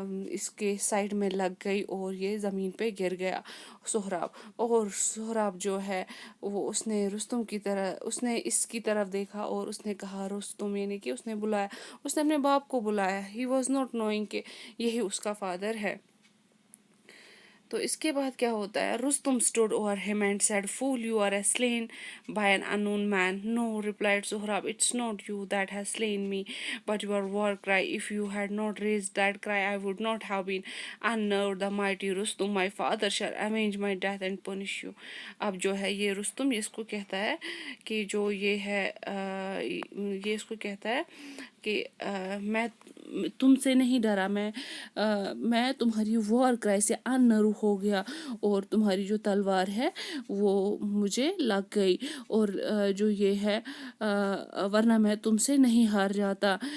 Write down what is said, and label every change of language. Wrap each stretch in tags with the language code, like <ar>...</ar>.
<ur>اس کے سائڈ میں لگ گئی اور یہ زمین پہ گر گیا سہراب۔ اور سہراب جو ہے وہ اس نے رستم کی طرح، اس نے اس کی طرف دیکھا اور اس نے کہا رستم، یعنی کہ اس نے بلایا، اس نے اپنے باپ کو بلایا۔</ur> <en>he was not knowing</en> <ur>کہ یہی اس کا فادر ہے۔ تو اس کے بعد کیا ہوتا ہے,</ur> <en>Rustam stood over him and said, fool, you are slain by an unknown man. No, replied Sohrab, it's not you that has slain me, but your war cry. If you had not raised that cry, I would not have been unnerved. The mighty Rustum, my father, shall avenge my death and punish you.</en> <ur>اب جو ہے یہ رستم اس کو کہتا ہے کہ جو یہ ہے یہ اس کو کہتا ہے کہ میں تم سے نہیں ڈرا, میں تمہاری وار کرائے سے انرو ہو گیا اور تمہاری جو تلوار ہے وہ مجھے لگ گئی, اور جو یہ ہے ورنہ میں تم سے نہیں ہار جاتا.</ur>